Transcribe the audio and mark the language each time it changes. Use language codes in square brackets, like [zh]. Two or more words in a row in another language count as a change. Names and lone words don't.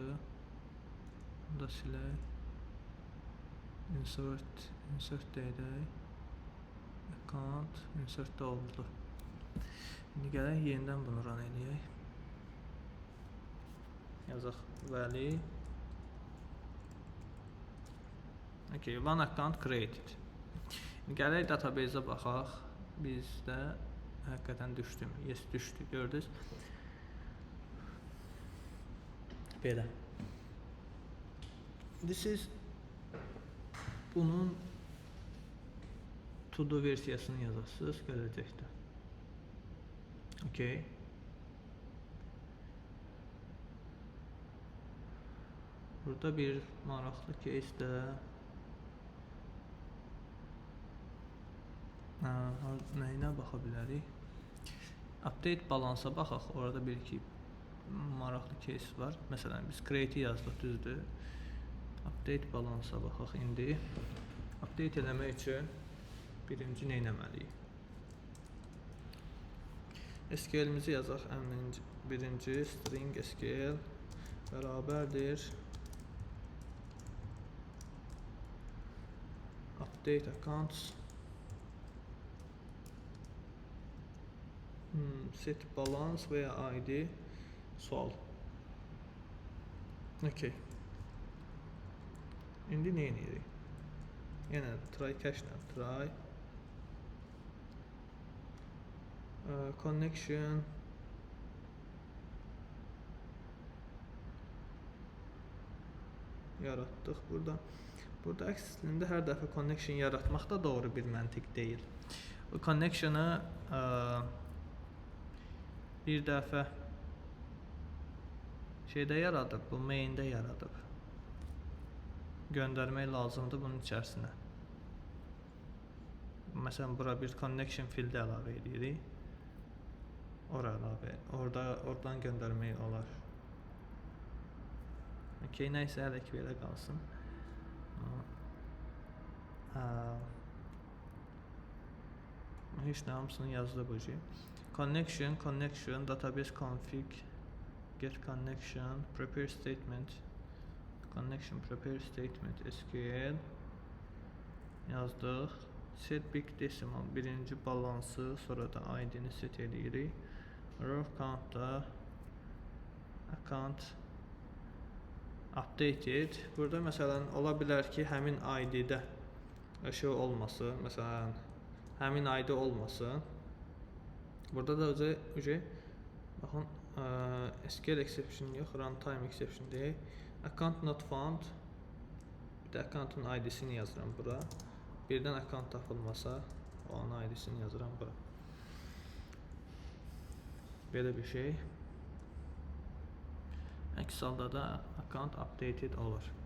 [az] Bunu da silək. Insert deyək. Account, insert də oldu. İndi gələk yenidən bunu run eləyək. Yazaq Vəli. [en] Okay, one account created. [az] İndi gələk database-ə baxaq. Bizdə həqiqətən düşdü mü? Yes, düşdü. Gördünüz? Belə. [en] This is [az] bunun to-do versiyasını yazasınız gələcəkdə. Okay. Burada bir maraqlı case-də nəyinə baxa bilərik? Update balansa baxaq. Orada bir iki maraqlı case var. Məsələn, biz create yazdıq, düzdür. Update balansa baxaq indi. Update eləmək üçün birinci nə etməliyik? SQL-imizi yazaq. Birinci string SQL bərabərdir [en] update accounts set balance [az] veya ID sual. Okay. İndi nə edirik? Yenə try cache-lə [en] try connection [az] yaratdıq burada. Burada əslində hər dəfə connection yaratmaq da doğru bir məntiq deyil. Bu connection'ı bir dəfə şeydə yaradıb, bu main'də yaradıb. Göndərmək lazımdır bunun içərisinə. Məsələn, bura bir connection field əlavə edirik. Ora əlavə, oradan göndərmək olar. Okay, nəysə hələ ki belə qalsın. Heç nə hamısını yazdı bu şey. [en] Connection, database config, get connection, prepare statement, connection prepare statement SQL yazdıq. Set big decimal [az] birinci balansı, sonra da ID-ni set edirik. [en] Row count-da account updated. [az] Burada məsələn ola bilər ki, həmin ID-də şey olması, məsələn həmin ID olmasın. Burada da baxın, [en] SQL exception [az] yox, [en] runtime exception [az] deyil. [en] Account not found. [az] Bir də accountun ID-sini yazıram bura. Birdən account tapılmasa, onun ID-sini yazıram bura. Belə bir şey. Əks halda da [en] account updated [az] olur.